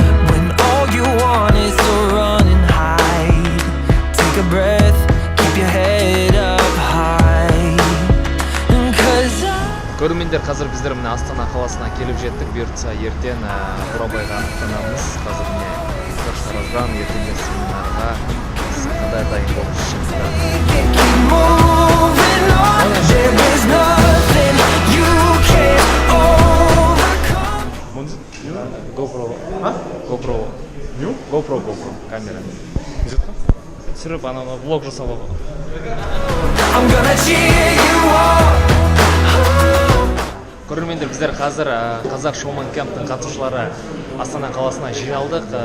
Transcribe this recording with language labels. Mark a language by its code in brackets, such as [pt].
[en] When all you want is to run and hide. Take a breath, keep your head up high. 'Cause [kk] Көрермендер, қазір біздер міне Астана қаласына келіп жеттік. Бұйыртса ертең Бурабайға аттанамыз. Қазір міне Тараздан ертеңгі семинарға біз қандай дайын болып шықтық. [en] keep moving on. There is nothing you can't overcome. GoPro. [kk] GoPro камера. Түсіріп ананы влог жасап алған. [en] I'm gonna cheer you on. [kk] Көрермендер, біздер қазір қазақ шоумен кемптің қатысушылары Астана қаласына жиналдық.